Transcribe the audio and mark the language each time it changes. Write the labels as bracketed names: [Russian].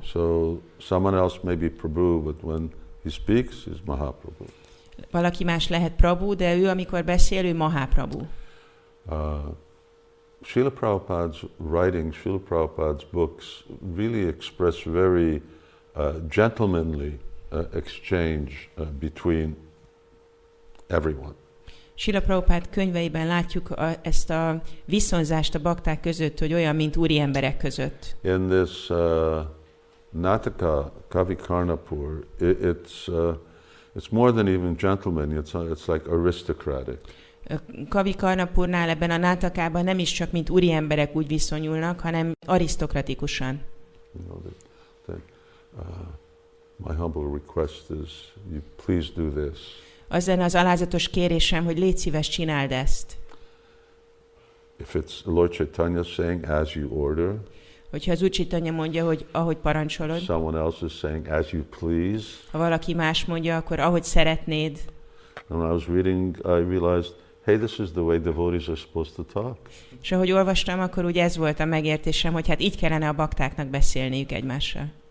[English] So someone else may be Prabhu, but when he speaks, he's Mahaprabhu. [Hungarian] Valaki más lehet Prabhu, de ő amikor beszél, ő Mahaprabhu. [English] Srila Prabhupada's writings, Srila Prabhupada's books really express very gentlemanly exchange between everyone. [Hungarian] Srila Prabhupád könyveiben látjuk ezt a viszonzást a bakták között, hogy olyan, mint úri emberek között. [English] In this Nataka Kavi Karnapur, it's more than even gentlemanly, it's like aristocratic. [Hungarian] Kavi Karnapurnál ebben a nátakában nem is csak mint úri emberek úgy viszonyulnak, hanem arisztokratikusan. [English] You know, my humble request is, you please do this. [Hungarian] Az lenne az alázatos kérésem, hogy légy szíves, csináld ezt. [English] If it's Lord Caitanya saying, as you order, [Hungarian] hogyha az Úr Caitanya mondja, hogy ahogy parancsolod, [English] someone else is saying, as you please. [Hungarian] Ha valaki más mondja, akkor ahogy szeretnéd. [English] And when I was reading, I realized, hey, this is the way devotees are supposed to talk. [Hungarian] És ahogy olvastam, akkor úgy ez volt a megértésem, hogy hát így kellene a baktáknak beszélniük egymással.